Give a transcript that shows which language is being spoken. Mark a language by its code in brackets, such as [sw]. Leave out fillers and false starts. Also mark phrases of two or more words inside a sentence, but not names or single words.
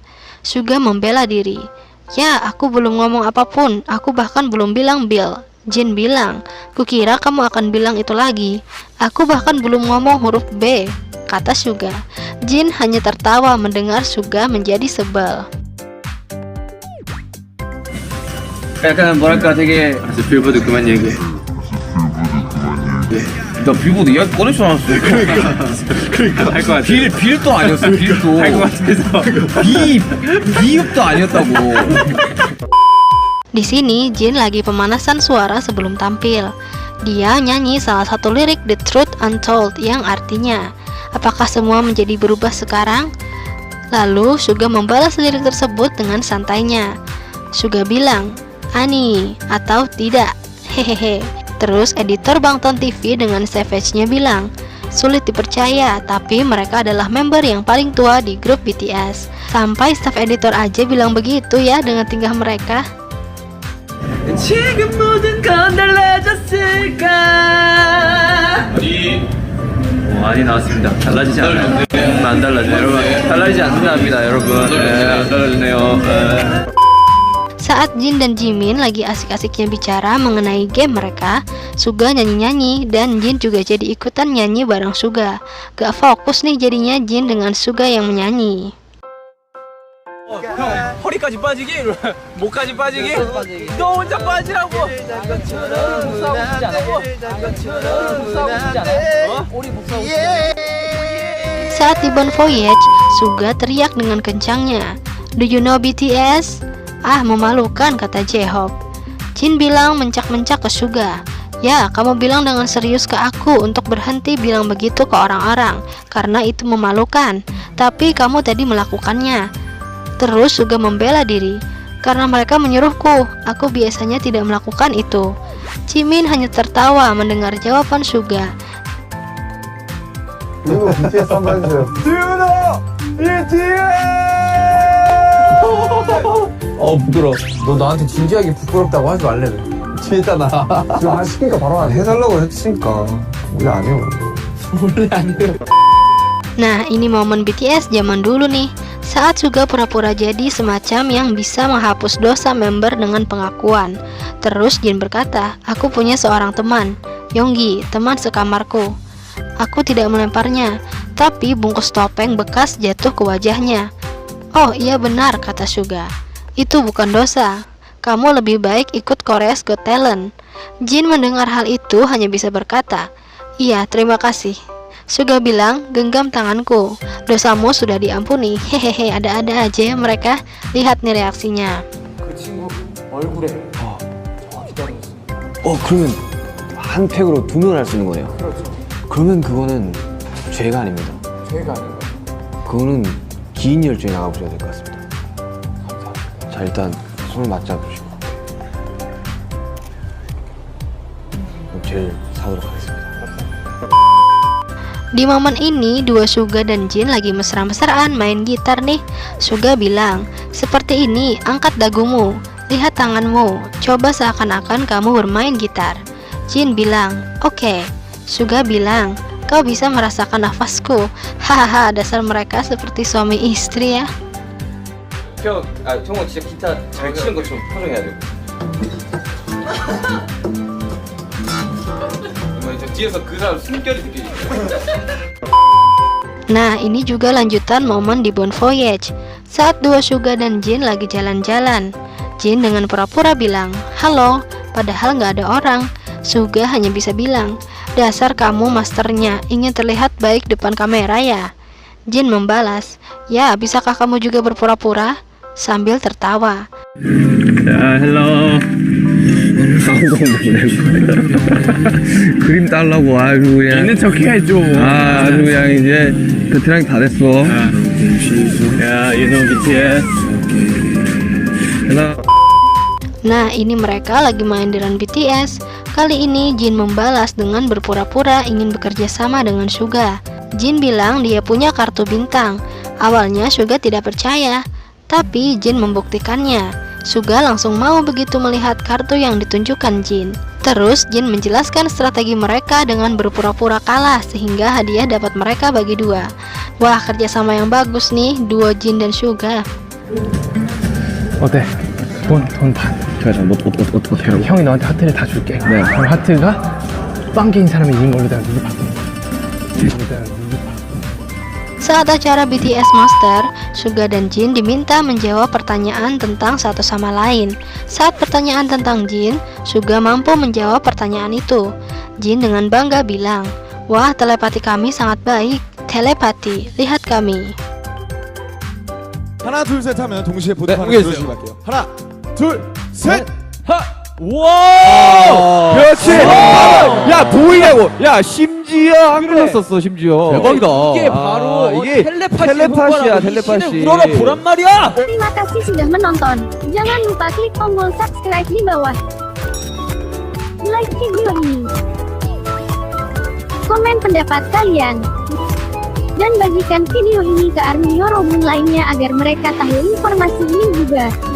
[id] Suga membela diri. "Ya, aku belum ngomong apapun, aku bahkan belum bilang Bill." Jin bilang, "Kukira kamu akan bilang itu lagi. Aku bahkan belum ngomong huruf B," kata Suga. Jin hanya tertawa mendengar Suga menjadi sebel. [ko] 약간 뭐랄까 되게 알았어, 빌보드 그만 얘기해. 나 빌보드 이야기 꺼낼 줄 알았어. 그러니까 할 것 같아. 빌도 아니었어. 빌도 할 것 같아서. 비읍도 아니었다고. [id] Di sini Jin lagi pemanasan suara sebelum tampil. Dia nyanyi salah satu lirik The Truth Untold yang artinya, "Apakah semua menjadi berubah sekarang?" Lalu Suga membalas lirik tersebut dengan santainya. Suga bilang, "Ani" atau "tidak." Hehehe. Terus editor Bangtan TV dengan savage-nya bilang, "Sulit dipercaya, tapi mereka adalah member yang paling tua di grup BTS. Sampai staff editor aja bilang begitu ya dengan tingkah mereka." [ko] 지금 모든 건 달라졌을까? 아니 나왔습니다. 달라지지 않아요. 안 달라져요. 여러분 달라지지 않는답니다, 여러분. 안 달라지네요. [id] Saat Jin dan Jimin lagi asik-asiknya bicara mengenai game mereka, Suga nyanyi-nyanyi dan Jin juga jadi ikutan nyanyi bareng Suga. Gak fokus nih jadinya Jin dengan Suga yang menyanyi. [ko] 형 허리까지 빠지기? 목까지 빠지기? 너 혼자 빠지라고! 복사하고 싶지 않아? 우리 복사하고 싶지 않아? [id] Saat di Bon Voyage, Suga teriak dengan kencangnya, [en] "Do you know BTS?" [id] "Ah, memalukan," kata J-Hope. Jin bilang mencak-mencak ke Suga, "Ya, kamu bilang dengan serius ke aku untuk berhenti bilang begitu ke orang-orang, karena itu memalukan. Tapi kamu tadi melakukannya." Terus Suga membela diri, "Karena mereka menyuruhku, aku biasanya tidak melakukan itu." Jimin hanya tertawa mendengar jawaban Suga. [ko] 이거 BTS 한번 해주세요. 지훈아! BTS! 부끄러워. 너 나한테 진지하게 부끄럽다고 하지 말래. 진짜다. 지금 시키니까 바로 해달라고 했으니까. 원래 안 해요. 원래 아니에요. [id] Nah, ini momen BTS zaman dulu nih. Saat Suga pura-pura jadi semacam yang bisa menghapus dosa member dengan pengakuan. Terus Jin berkata, "Aku punya seorang teman, Yoongi, teman sekamarku. Aku tidak melemparnya, tapi bungkus topeng bekas jatuh ke wajahnya." "Oh iya benar," kata Suga. "Itu bukan dosa. Kamu lebih baik ikut Korea's Got Talent." Jin mendengar hal itu hanya bisa berkata, "Iya, terima kasih." Suga bilang, genggam tanganku. Dosamu sudah diampuni. Hehehe, ada-ada aja ya mereka. Lihat nih reaksinya. [ko] 그 친구 얼굴에 그러면 한 팩으로 2명을 할 수 있는 거네요. 그렇죠. 그러면 그거는 죄가 아닙니다. 죄가 아닌가요? 그거는 긴 열정에 나가보셔야 될 것 같습니다. 자, 일단 손을 맞잡으시고 제일 사도록 하겠습니다. [id] Di momen ini, dua Suga dan Jin lagi mesra-mesraan main gitar nih. Suga bilang, seperti ini, angkat dagumu, lihat tanganmu, coba seakan-akan kamu bermain gitar. Jin bilang, oke. Suga bilang, kau bisa merasakan nafasku. Hahaha, dasar mereka seperti suami istri ya. [ko] 정우 진짜 기타 잘 치는 것처럼 표정해야 돼. 저 뒤에서 그 사람 숨결이 느껴지죠. [id] Nah, ini juga lanjutan momen di Bon Voyage. Saat dua Suga dan Jin lagi jalan-jalan, Jin dengan pura-pura bilang, halo, padahal nggak ada orang. Suga hanya bisa bilang, dasar kamu masternya, ingin terlihat baik depan kamera ya? Jin membalas, ya bisakah kamu juga berpura-pura? Sambil tertawa. [ko] 자, 헬로. 그림 달라고 아주 그냥 있는 척 해야죠. 아주 그냥 이제 베테랑이 다 됐어. 야, 얘는 BTS. 헬로. [id] Nah, ini mereka lagi main di run BTS. Kali ini Jin membalas dengan berpura-pura ingin bekerja sama dengan Suga. Jin bilang dia punya kartu bintang. Awalnya Suga tidak percaya, tapi Jin membuktikannya. Suga langsung mau begitu melihat kartu yang ditunjukkan Jin. Terus Jin menjelaskan strategi mereka dengan berpura-pura kalah sehingga hadiah dapat mereka bagi dua. Wah, kerjasama yang bagus nih, duo Jin dan Suga. [ko] 어때? 돈 반. 제가 어떻게 하라고? 형이 너한테 하트를 다 줄게. 네. 그럼 하트가 빵개인 사람이 이긴 걸로 내가 누구 바꿔. [id] Saat acara BTS Master, Suga dan Jin diminta menjawab pertanyaan tentang satu sama lain. Saat pertanyaan tentang Jin, Suga mampu menjawab pertanyaan itu. Jin dengan bangga bilang, wah, telepati kami sangat baik. Telepati, lihat kami. [ko] 하나 둘 셋 하면 동시에 네, 보도하는 공개해주세요. 그런 식으로 할게요. 하나 둘 셋. 와! 그렇지. 야, 보이냐고. 야, 심지어 한글로 썼어, 심지어. 대박이다. 이게 바로 이게 텔레파시야, 텔레파시. 우러러 보란 말이야. [id] Terima kasih sudah menonton. Jangan lupa klik tombol subscribe di bawah. Like video ini. Komen pendapat kalian. Dan bagikan video ini ke army Yorobun lainnya agar mereka tahu informasi ini juga.